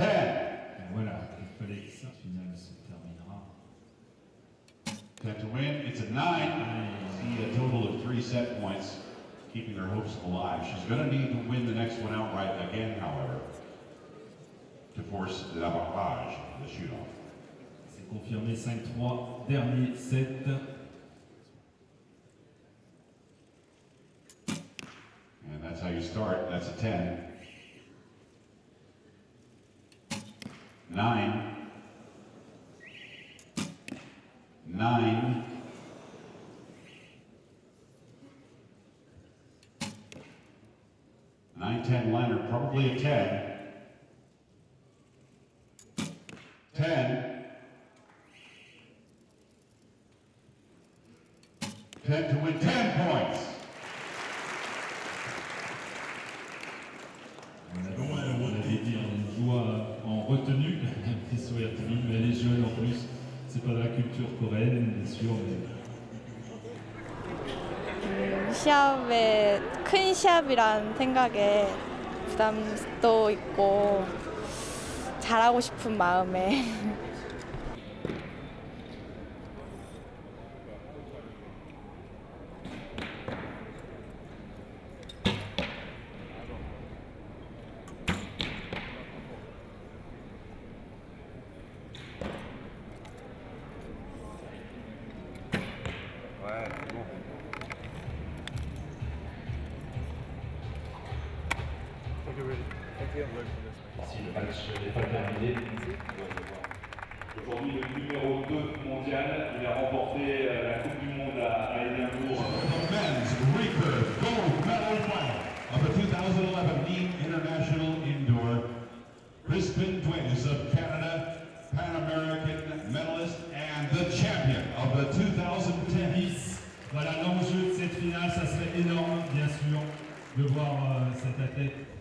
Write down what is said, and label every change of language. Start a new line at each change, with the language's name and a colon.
French: Et voilà, il fallait que cette finale se terminera.
English: 10 to win. It's a 9. See a total of 3 set points, keeping her hopes alive. She's going to need to win the next one outright again, however, to force the barrage, the shoot-off.
French: C'est confirmé 5-3, dernier set.
English: And that's how you start. That's a 10. 9. 9. 9, 10 liner, probably a 10. 10. 10 to win 10 points.
French: On avait dit on joue en retenue, un petit sourire timide, mais elle est jeune en plus. C'est pas de la culture coréenne, bien sûr, mais
Korean: 시합에 큰 시합이란 생각에 부담도 있고 잘하고 싶은 마음에
French: si le match n'est pas terminé, Aujourd'hui, le numéro 2 mondial, il a remporté la Coupe du Monde à Édimbourg.
English: The men's recurve gold medal final of the 2011 Nîmes International Indoor. Crispin Twins of Canada, Pan American medalist and the champion of the 2010.
French: Voilà, l'enjeu de cette finale, ça serait énorme, bien sûr, de voir cet athlète.